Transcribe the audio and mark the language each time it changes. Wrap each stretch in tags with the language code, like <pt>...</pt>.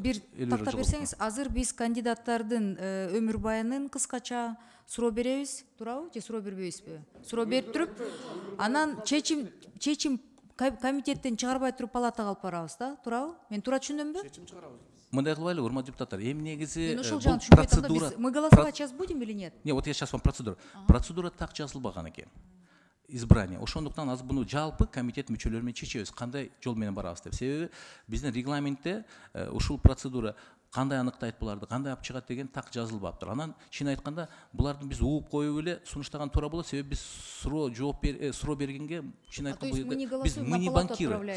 <ky>Бир тактап берсеңиз, азыр биз кандидаттардын өмүр баянын кыскача суроо беребиз, туурабы же суроо бербейбизби? Суроо берип туруп, анан чечим комитеттен чыгарбай туруп палатага алып барабыз да, туурабы? Мен туура түшүндүмбү? Чечим чыгарабыз. Мындай кылбайлы, урматтуу депутаттар, эми негизи бул процедура.</ky> <ru>Мы голосовать сейчас будем или нет? Не, вот я сейчас вам процедура.</ru> <ky>Процедура так жазылбаган экен.</ky> <ru>Избрание.</ru> <ky>Ошондуктан азыр буну жалпы комитет мүчөлөрү менен чечебиз, кандай жол менен барабыз деп. Себеби биздин регламентте ушул процедура кандай аныктайт буларды, кандай алып чыгат деген так жазылбаптыр. Анан чын айтканда буларды биз ууп коюп эле сунуштаган туура болот, себеби биз суроо бергенге чын айтканда биз</ky> <ru>мы не банкиры.</ru>